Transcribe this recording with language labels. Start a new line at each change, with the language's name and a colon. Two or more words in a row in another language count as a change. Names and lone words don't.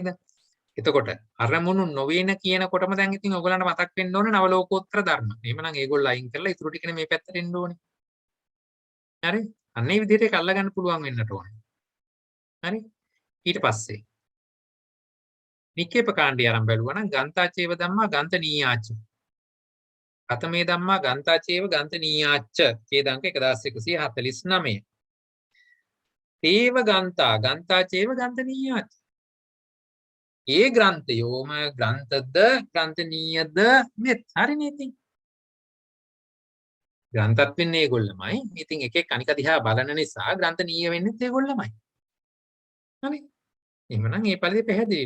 Sinhala: එතකොට අරමුණු නොවේන කියනකොටම දැන් ඉතින් ඔයගලන්ට මතක් වෙන්න ඕනේ නවලෝකෝත්තර ධර්ම. එහෙමනම් ඒගොල්ලෝ අයින් කරලා ඊටු ටිකනේ මේ පැත්තට එන්න ඕනේ. හරි? අන්න ඒ විදිහට ඒක අල්ලගන්න පුළුවන් වෙන්නට ඕනේ. හරි? ඊට පස්සේ නික්කේප කාණ්ඩය ආරම්භ බැලුවා නම්
Pali: ගන්තාචේව ධම්මා ගන්තනීයාච. කතමේ ධම්මා ගන්තාචේව ගන්තනීයාච. ඡේදංක 1149. තේව ගන්තා ගන්තාචේව ගන්තනීයාච.
Sinhala: ඒ ග්‍රන්ථයෝම ග්‍රන්ථද ග්‍රන්ථනීයද මෙත් හරිනේ ඉතින්. ග්‍රන්ථත් වෙන්නේ ඒගොල්ලමයි. ඉතින් එක එක අනික දිහා බලන නිසා ග්‍රන්ථනීය වෙන්නේත් ඒගොල්ලමයි. හරි. එහෙමනම් මේ පරිදි පැහැදිලි.